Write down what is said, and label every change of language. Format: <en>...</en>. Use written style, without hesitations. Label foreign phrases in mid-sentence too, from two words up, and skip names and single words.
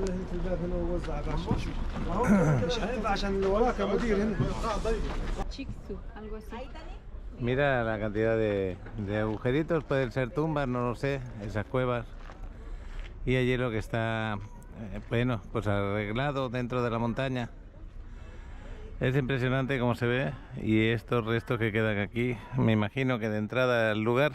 <ar>مش هينفع عشان اللي وراك يا مدير هنا.</ar> <es>Chicsu, algo así. Mira la cantidad de agujeritos, pueden ser tumbas, no lo sé, esas cuevas. Y allí lo que está, bueno, pues arreglado dentro de la montaña. Es impresionante cómo se ve, y estos restos que quedan aquí, me imagino que de entrada al lugar.</es>